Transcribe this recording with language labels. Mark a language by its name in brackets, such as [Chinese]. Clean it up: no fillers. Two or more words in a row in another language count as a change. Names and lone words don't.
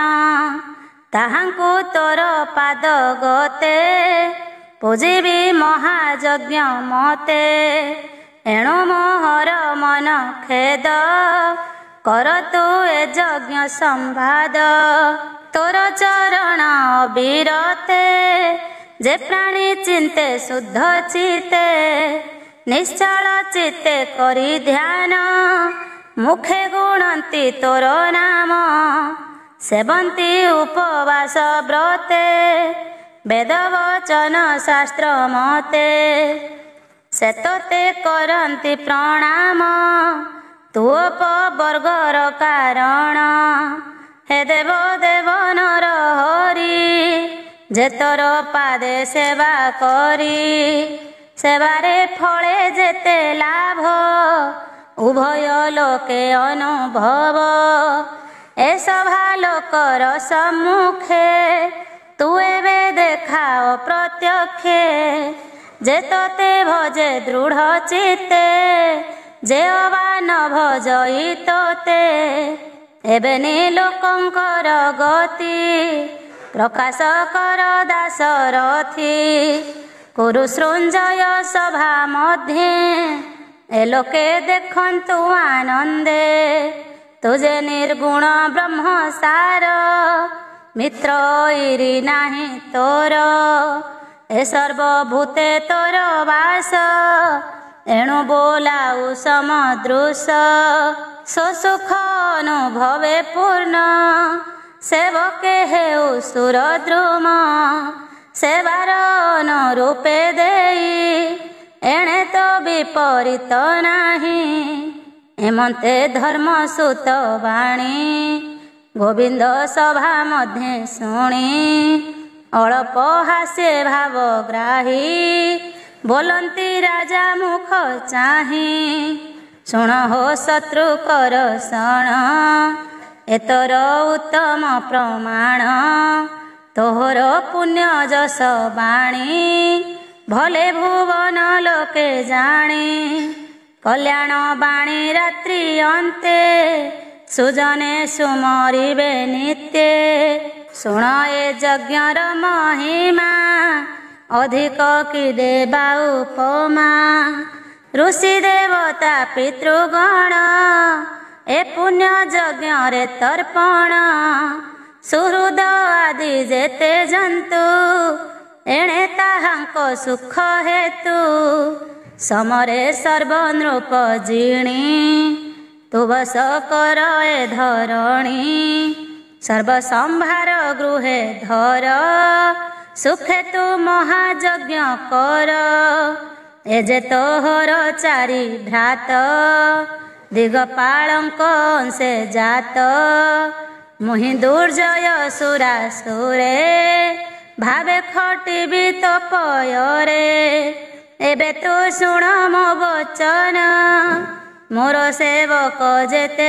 [Odia] ତାହାଙ୍କୁ ତୋର ପାଦ ଗତେ ପୂଜିବି ମହାଯଜ୍ଞ ମତେ। ଏଣୁ ମୋହର ମନ ଖେଦ କର ତୁ ଏ ଯଜ୍ଞ ସମ୍ବାଦ। ତୋର ଚରଣ ଅବିରତେ ଯେ ପ୍ରାଣୀ ଚିନ୍ତେ ଶୁଦ୍ଧ ଚିତେ। ନିଶ୍ଚଳ ଚିତ୍ତେ କରି ଧ୍ୟାନ ମୁଖେ ଗୁଣନ୍ତି ତୋର ନାମ। ସେବନ୍ତି ଉପବାସ ବ୍ରତେ ବେଦ ବଚନ ଶାସ୍ତ୍ର ମତେ। ସେତତେ କରନ୍ତି ପ୍ରଣାମ ତୁପବର୍ଗର କାରଣ। ହେ ଦେବ ଦେବ ନର ହରି ଯେ ତୋର ପାଦେ ସେବା କରି। ସେବାରେ ଫଳେ ଯେତେ ଲାଭ ଉଭୟ ଲୋକେ ଅନୁଭବ। ଏ ସଭା ଲୋକର ସମ୍ମୁଖେ ତୁ ଏବେ ଦେଖାଓ ପ୍ରତ୍ୟକ୍ଷେ। ଯେ ତୋତେ ଭଜେ ଦୃଢ଼ ଚିତ୍ତେ ଯେ ଅବା ନ ଭଜଇ ତୋତେ। ଏବେନି ଲୋକଙ୍କର ଗତି ପ୍ରକାଶ କର ଦାସରଥୀ। କୁରୁ ସୃଞ୍ଜୟ ସଭା ମଧ୍ୟେ ଏ ଲୋକେ ଦେଖନ୍ତୁ ଆନନ୍ଦେ। ତୁଝେ ନିର୍ଗୁଣ ବ୍ରହ୍ମ ସାର ମିତ୍ର ଇରି ନାହି ତୋର। ଏ ସର୍ବଭୂତେ ତୋର ବାସ ଏଣୁ ବୋଲାଉ ସମଦୃଶ। ସୁଖ ଅନୁଭବେ ପୂର୍ଣ୍ଣ ସେବକେ ହେଉ ସୁରଦ୍ରୁମ। ସେବାର ଅନୁରୂପେ ଦେଇ ଏଣେ ତୋ ବିପରୀତ ନାହି। ଏମନ୍ତେ ଧର୍ମସୂତ ବାଣୀ ଗୋବିନ୍ଦ ସଭା ମଧ୍ୟେ ଶୁଣି। ଅଳ୍ପ ହାସ୍ୟେ ଭାବଗ୍ରାହୀ ବୋଲନ୍ତି ରାଜା ମୁଖ ଚାହି। ଶୁଣ ହୋ ଶତ୍ରୁ କର ଶଣ ଏତର ଉତ୍ତମ ପ୍ରମାଣ। ତୋହର ପୁଣ୍ୟ ଯସ ବାଣୀ ଭଲେ ଭୁବନ ଲୋକେ ଜାଣି। କଲ୍ୟାଣ ବାଣୀ ରାତ୍ରି ଅନ୍ତେ ସୁଜନେ ସୁମରିବେ ନିତ୍ୟେ। ଶୁଣ ଏ ଯଜ୍ଞର ମହିମା ଅଧିକ କି ଦେବା ଉପମା। ଋଷି ଦେବତା ପିତୃଗଣ ଏ ପୁଣ୍ୟ ଯଜ୍ଞ ରେ ତର୍ପଣ। ସୁହୃଦ ଆଦି ଯେତେ ଜନ୍ତୁ ଏଣେ ତାହାଙ୍କୋ ସୁଖ ହେତୁ। ସମରେ ସର୍ବ ନୃପ ଜିଣି ତୁ ବସ କର ଏ ଧରଣୀ। ସର୍ବସମ୍ଭାର ଗୃହେ ଧର ସୁଖେ ତୂ ମହାଯଜ୍ଞ କର ଏ ଯେ ତୋହର ଚାରି ଭ୍ରାତ ଦିଗପାଳଙ୍କ ସେ ଜାତ ମୁହି ଦୁର୍ଜୟ ସୁରାସୁରେ ଭାବେ ଖଟିବି ତୋ ପୟରେ ଏବେ ତୂ ଶୁଣ ମୋ ବଚନ ମୋର ସେବକ ଯେତେ